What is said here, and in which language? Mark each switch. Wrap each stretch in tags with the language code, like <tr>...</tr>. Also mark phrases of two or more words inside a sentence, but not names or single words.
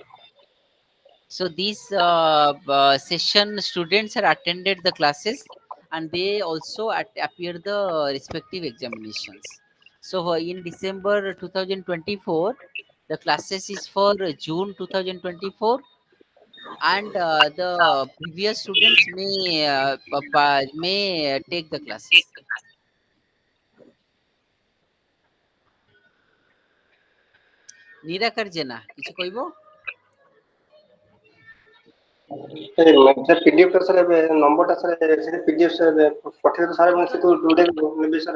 <en>So these session students are attended the classes, and they also appear the respective examinations. So in December 2024, the classes is for June 2024, and the previous students may take the classes.</en> <or>ନିରାକାର ଜେନା କିଛି କହିବ? ସାର୍ ପିଡିଏଫ୍ ଟା ସାର୍ ଏବେ ନମ୍ବରଟା ସାର୍ ସେଠି ପିଡିଏଫ୍ ସାର୍ ପଠେଇଦେବେ ସାର୍ ମୁଁ ସେଠୁ ଯୋଉଟା ନେବି ସାର୍।</or>